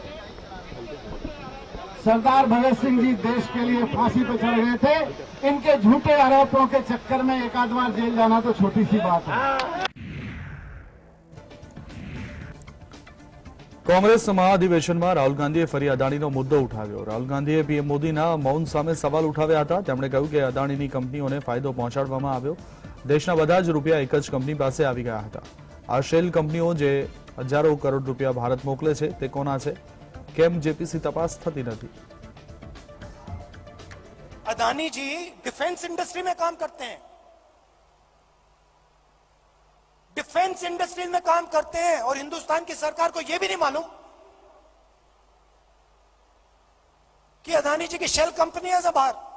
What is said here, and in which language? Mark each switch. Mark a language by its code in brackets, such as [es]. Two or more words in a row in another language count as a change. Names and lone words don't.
[hi] सरदार भगत सिंह जी देश के लिए फांसी पर चढ़ गए थे। इनके झूठे आरोपों के चक्कर में एक आध बार जेल जाना तो छोटी सी बात है। [gu] કોંગ્રેસ મહાઅધિવેશન મેં રાહુલ ગાંધીએ ફરી અદાણીનો મુદ્દો ઉઠાવ્યો। રાહુલ ગાંધીએ પીએમ મોદીના મૌન સામે સવાલ ઉઠાવ્યા હતા। તેમણે કહ્યું કે અદાણીની કંપનીઓને ફાયદો પહોંચાડવામાં આવ્યો। દેશના બધા જ રૂપિયા એક જ કંપની પાસે આવી ગયા હતા। આ શેલ કંપનીઓ જે હજારો કરોડ રૂપિયા ભારત મોકલે છે તે કોના છે? કેમ જેપીસી तपास થતી નથી? [hi] अदानी जी [en] defense industry [hi] में काम करते हैं, [en] defense industry [hi] में काम करते हैं और हिंदुस्तान की सरकार को यह भी नहीं मालूम कि अदानी जी की [en] shell company [hi] है बाहर।